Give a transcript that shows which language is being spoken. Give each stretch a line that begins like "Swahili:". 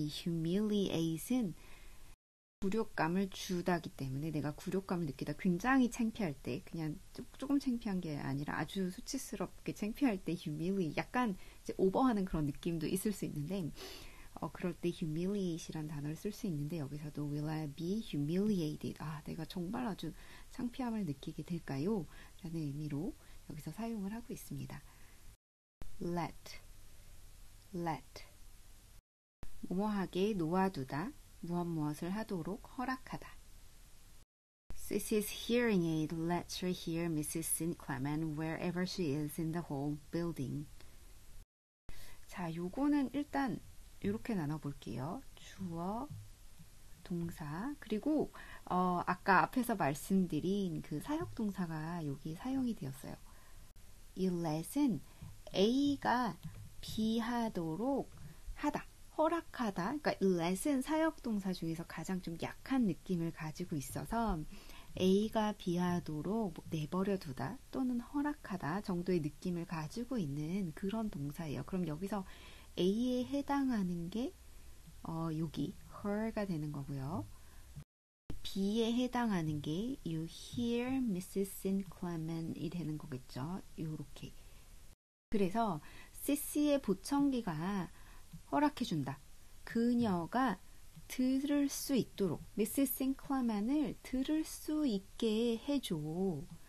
Korean: 이 humiliate은 굴욕감을 주다기 때문에 내가 굴욕감을 느끼다 굉장히 창피할 때 그냥 조금 창피한 게 아니라 아주 수치스럽게 창피할 때 humiliate 약간 이제 오버하는 그런 느낌도 있을 수 있는데 그럴 때 humiliate이란 단어를 쓸 수 있는데 여기서도
English: will I be humiliated?
Korean: 내가 정말 아주 창피함을 느끼게 될까요? 라는 의미로 여기서 사용을 하고 있습니다. let 뭐뭐하게 놓아두다, 무엇을 하도록 허락하다.
English: Sissy's hearing aid lets her hear Mrs. Sinclairman wherever she is in the whole building.
Korean: 자, 요거는 일단 이렇게 나눠볼게요. 주어, 동사, 그리고 아까 앞에서 말씀드린 그 사역동사가 여기 사용이 되었어요. 이 let은 A가 B하도록 하다, 허락하다. 그러니까 let은 사역동사 중에서 가장 좀 약한 느낌을 가지고 있어서 A가 B하도록 내버려 두다 또는 허락하다 정도의 느낌을 가지고 있는 그런 동사예요. 그럼 여기서 A에 해당하는 게 여기 her가 되는 거고요. B에 해당하는 게
English: you hear
Korean: Mrs. Sinclairman이 되는 거겠죠. 요렇게. 그래서 Sissy의 보청기가 허락해준다. 그녀가 들을 수 있도록 Mrs. Sinclairman을 들을 수 있게 해줘요.